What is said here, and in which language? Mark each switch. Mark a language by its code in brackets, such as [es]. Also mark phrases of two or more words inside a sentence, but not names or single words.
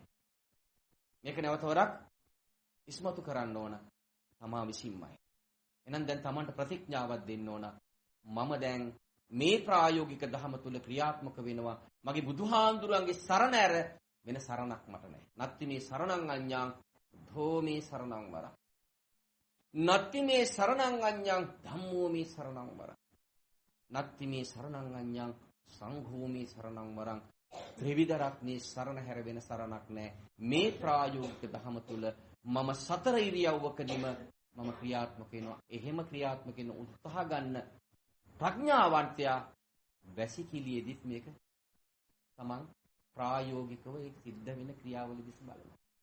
[si] මේක නැවත වරක් ඉස්මතු කරන්න ඕන තමා විසින්මයි. එහෙනම් දැන් Tamanට ප්‍රතිඥාවක් දෙන්න ඕන. මම දැන් මේ ප්‍රායෝගික ධහම තුල ක්‍රියාත්මක වෙනවා. මගේ බුදුහාඳුරන්ගේ සරණ ඇර වෙන සරණක් මට නැහැ. [pi] නත්ති මේ සරණං අඤ්ඤං ධෝමේ සරණං වරං. නත්ති මේ සරණං අඤ්ඤං ධම්මෝ මේ සරණං වරං. නත්ති මේ සරණං අඤ්ඤං සංඝෝ මේ සරණං වරං. [si] ත්‍රිවිධ රත්නේ සරණ හැර වෙන සරණක් නැහැ. මේ ප්‍රායෝගික ධහම තුල මම සතර ඉරියව්වකදීම මම ක්‍රියාත්මක වෙනවා. එහෙම ක්‍රියාත්මක වෙන උත්සාහ ගන්න ප්‍රඥාවන්තයා වැසිකිළියේදීත් මේක තමන් ප්‍රායෝගිකව ඒ සිද්ධ වෙන ක්‍රියාවලිය දිහා බලනවා.